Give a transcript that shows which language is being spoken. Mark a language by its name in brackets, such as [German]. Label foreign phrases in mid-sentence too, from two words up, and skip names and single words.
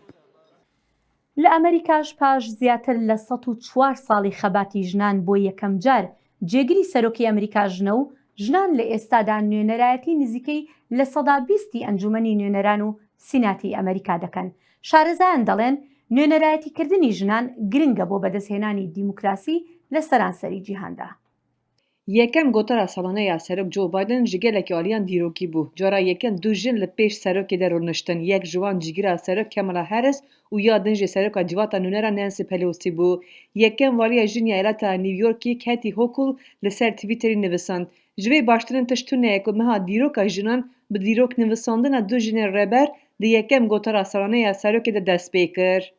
[Central Kurdish] لە ئەمریکاش پاش زیاتر لە 104 ساڵی خەباتی ژنان بۆ یەکەم جار جێگیری سەرۆکی ئەمریکا ژنە و ژنان لە ئێستادا نوێنەرایەتی نزیکەی لە 120 ئەنجومەنی نوێنەران و سیناتی ئەمریکا دەکەن. شارەزایان دەڵێن نوێنەرایەتیکردنی ژنان گرنگە بۆ بەدەستهێنانی دیموکراسی لە سەرانسەری جیهاندا. [Kurdish] یەکەم گۆتەرا ساڵانەیە سەرۆک جۆ بایدن ji gelekî aliyan dîrokî bû. Cara yekem du jin li pêş serokê de rûniştin. Yek ji wan cîgira serok Kamala Harris û ya din jê seroka civata nûnera Nancy Pelosi bû. Yekem valiya jiniya Elata New Yorkî Kathy Hochul li ser Twitterî nivisand. Ji vê baştirên tiştûneyek ku meha dîroka jinan bi dîrok nivisandina du jinên reber di yekem gotera salanêya serokê de dest pê kir.